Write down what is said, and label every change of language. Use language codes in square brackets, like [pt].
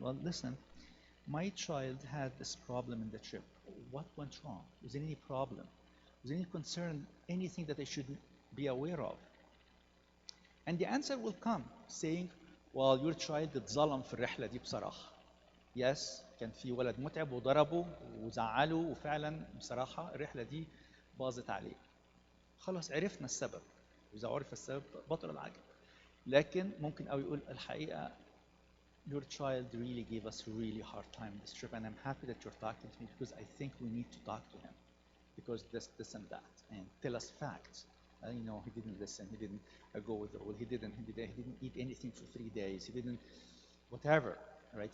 [en] Well, listen, my child had this problem in the trip. What went wrong? Was there any problem? Was there any concern, anything that I should be aware of? And the answer will come saying, well, your child [ar] اتظلم في الرحلة دي بصراحة. [en] Yes, [ar] كان في ولد متعب وضربه وزعله وفعلا بصراحة الرحلة دي باظت عليه. خلاص عرفنا السبب، وإذا عرف السبب بطل العجب. لكن ممكن أو يقول الحقيقة [en] your child really gave us a really hard time this trip and I'm happy that you're talking to me because I think we need to talk to him because this and that, and tell us facts. He didn't listen, he didn't go with the rule, he didn't eat anything for 3 days, he didn't whatever, right?